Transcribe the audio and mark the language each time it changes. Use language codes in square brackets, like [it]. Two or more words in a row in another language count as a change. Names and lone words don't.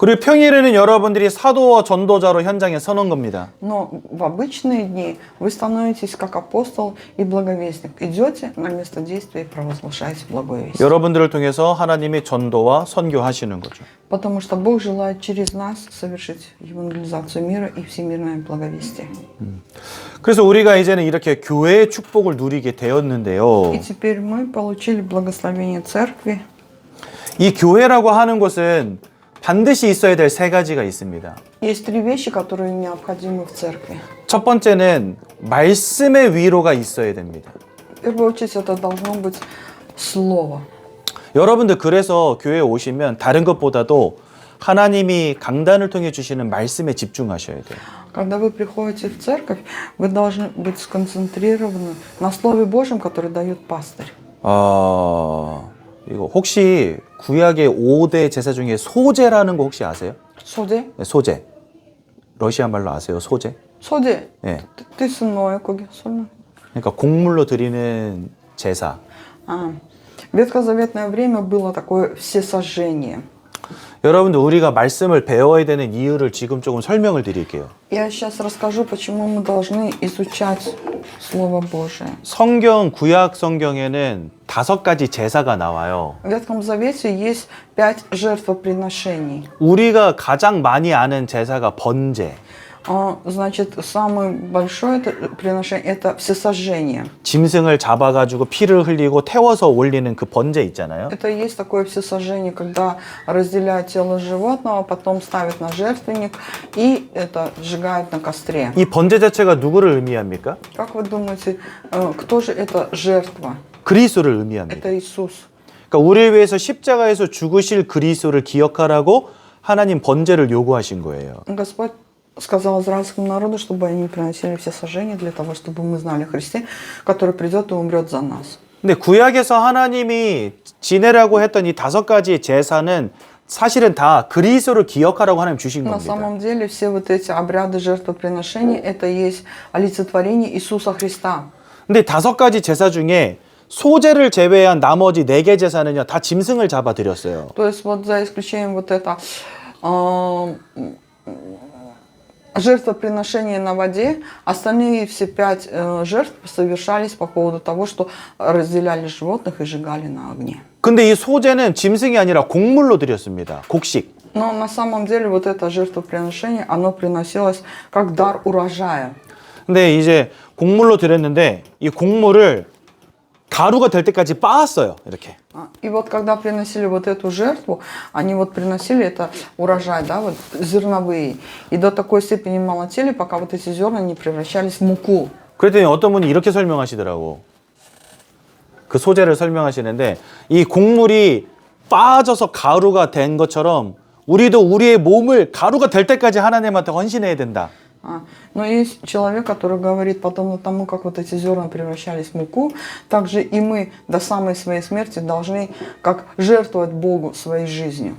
[ko] 그리고 평일에는 여러분들이 사도와 전도자로 현장에 서는 겁니다. [ru] Но в обычные дни вы становитесь как апостол и благовестник. Идете на место действия и провозглашаете благое весть. [ko] 여러분들을 통해서 하나님이 전도와 선교하시는 거죠. [ru] Потому что Бог желает через нас совершить евангелизацию мира и всемирное благовестие. [ko] 그래서 우리가 이제는 이렇게 교회의 축복을 누리게 되었는데요. [ru] И теперь мы получили благословение церкви. [ko] 이 교회라고 하는 것은 반드시 있어야 될 세 가지가 있습니다. [ru] Есть три вещи, которые необходимы в церкви. [ko] 첫 번째는 말씀의 위로가 있어야 됩니다. [ru] В первую очередь это должно быть слово. [ko] 여러분들 그래서 교회에 오시면 다른 것보다도 하나님이 강단을 통해 주시는 말씀에 집중하셔야 돼요. [ru] Когда вы приходите в церковь, вы должны быть сконцентрированы на Слове Божьем, которое дает пастырь. [ko] 이거 혹시 구약의 5대 제사 중에 소제라는 거 혹시 아세요? Соде? 네, 소제. 러시아 말로 아세요? 소제? Соде? 네. Ты сынное коги, сольно? 그러니까 곡물로 드리는 제사. [ru] В ветхозаветное время было такое всесожжение. [ko] 여러분들 우리가 말씀을 배워야 되는 이유를 지금 조금 설명을 드릴게요. [ru] Я сейчас расскажу, почему мы должны изучать Слово Божие. [ko] 성경, 구약 성경에는 5가지 제사가 나와요. [ru] В Ветхом Завете есть 5 жертвоприношений. [ko] 우리가 가장 많이 아는 제사가 번제. [ru] Значит, самое большое приношение – это всесожжение. [ko] 짐승을 잡아가지고 피를 흘리고 태워서 올리는 그 번제 있잖아요. [ru] Это и есть такое всесожжение, когда разделяют тело животного, потом ставят на жертвенник и это сжигают на костре. [ko] 이 번제 자체가 누구를 의미합니까? [ru] Как вы думаете, кто же это жертва? [ko] 그리스도를 의미합니다. [ru] Это Иисус. [ko] 그러니까 우리를 위해서 십자가에서 죽으실 그리스도를 기억하라고 하나님 번제를 요구하신 거예요. [ru] Господь сказал израильскому народу, чтобы они приносили все сожжения для того, чтобы мы знали о Христе, который придет и умрет за нас. [ko] 근데 구약에서 하나님이 지내라고 했던 이 5가지 제사는 사실은 다 그리스도를 기억하라고 하나님 주신 [ru] На [ko] 겁니다. [ru] самом деле все вот эти обряды жертвоприношений это есть олицетворение Иисуса Христа. [ko] 근데 5가지 제사 중에 소제를 제외한 나머지 4개 제사는요 다 짐승을 잡아 드렸어요. [ru] То есть вот за исключением вот это жертвоприношение на воде, остальные все 5 жертв совершались по поводу того, что разделяли животных и сжигали на огне. [ko] 근데 이 소제는 짐승이 아니라 곡물로 드렸습니다. 곡식. [ru] Но на самом деле вот это жертвоприношение, оно приносилось как дар урожая. [ko] 근데 이제 곡물로 드렸는데 이 곡물을 가루가 될 때까지 빻았어요. 이렇게. [ru] И вот когда приносили вот эту жертву, они вот приносили это урожай, да, вот зерновые. И до такой степени молотили, пока вот эти зерна не превращались в муку. [ko] 그랬더니 어떤 분이 이렇게 설명하시더라고. 그 소재를 설명하시는데 이 곡물이 빠져서 가루가 된 것처럼 우리도 우리의 몸을 가루가 될 때까지 하나님한테 헌신해야 된다. [ru] Но есть человек, который говорит, подобно тому, как вот эти зерна превращались в муку, также и мы до самой своей смерти должны как жертвовать Богу своей жизнью.